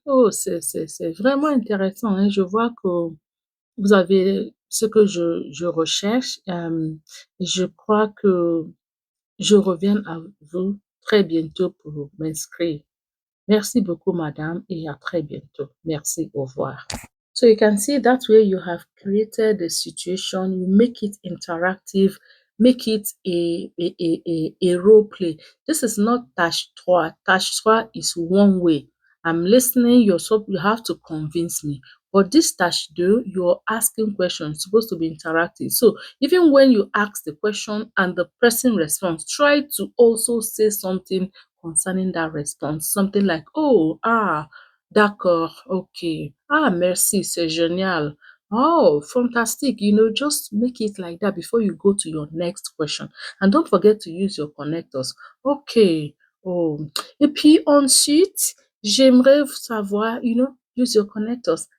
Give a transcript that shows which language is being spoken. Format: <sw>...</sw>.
<fr>Oh, c'est vraiment intéressant, hein. Je vois que vous avez ce que je recherche. Je crois que je reviens à vous très bientôt pour m'inscrire. Merci beaucoup, madame, et à très bientôt. Merci, au revoir.</fr> <en>So you can see that way you have created the situation, you make it interactive, make it a role play. This is not tâche trois. Tâche trois is one way. I'm listening, you have to convince me. But this tâche deux, you're asking questions, it's supposed to be interactive. So even when you ask the question and the person responds, try to also say something concerning that response. Something like, oh, ah, d'accord, ok.</en> <fr>Ah, merci, c'est génial. Oh, fantastic.</fr> <en>Just make it like that before you go to your next question. And don't forget to use your connectors. Ok. Oh.</en> <fr>Et puis ensuite, j'aimerais savoir,</fr> <en>use your connectors.</en>